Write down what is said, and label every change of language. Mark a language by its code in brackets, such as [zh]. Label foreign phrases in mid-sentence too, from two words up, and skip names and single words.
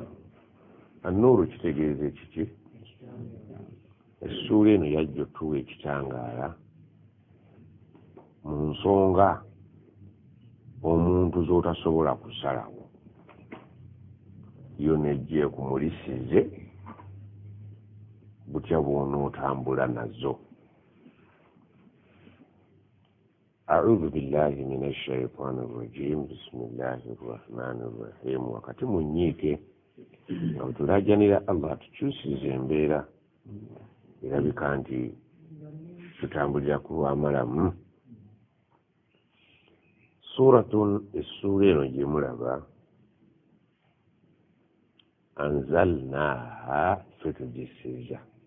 [lg] An-Nuuru kitegeeza ekiki? Essuula eno yajja otuwa ekitangaala mu nsonga omuntu z'otasobola kusalawo. Yo nejja ekumulisize butya bw'onootambula nazo. [ar] أعوذ بالله من الشيطان الرجيم. بسم الله الرحمن الرحيم. [lg] Wakati mu nnyiike nga tulaajanira Allah tukyusize embeera erabika nti tutambulira ku lw'amalamu. Essuula eno gye mulaba anzalnaaha ffe tugisiza.